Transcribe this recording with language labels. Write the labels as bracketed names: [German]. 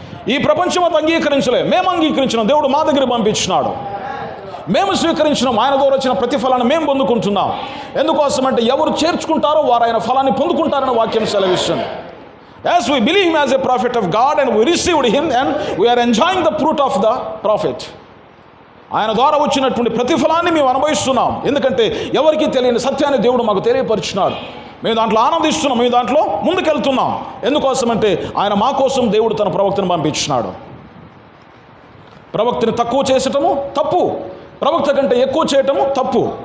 [Telugu] ఈ ప్రపంచం అంతా అంగీకరించలే, మేము అంగీకరించినాం. దేవుడు మా దగ్గర పంపించినాడు. మేము స్వీకరించినాం. ఆయన ద్వారా వచ్చిన ప్రతిఫలాన్ని మేము పొందుకుంటున్నాం. ఎందుకోసమంటే ఎవరు చేర్చుకుంటారో వారు ఆయన ఫలాన్ని పొందుకుంటారని వాక్యం సెలవిస్తుంది. [English] As we believe him as a prophet of God and we received him and we are enjoying the fruit of the prophet. [Telugu] ఆయన ద్వారా వచ్చినటువంటి ప్రతిఫలాన్ని మేము అనుభవిస్తున్నాం. ఎందుకంటే ఎవరికీ తెలియని సత్యాన్ని దేవుడు మాకు తెలియపరిచినాడు. మేము దాంట్లో ఆనందిస్తున్నాం, మేము దాంట్లో ముందుకెళ్తున్నాం. ఎందుకోసమంటే ఆయన మా కోసం దేవుడు తన ప్రవక్తను పంపించినాడు. ప్రవక్తని తక్కువ చేసటము తప్పు, ప్రవక్త కంటే ఎక్కువ చేయటము తప్పు.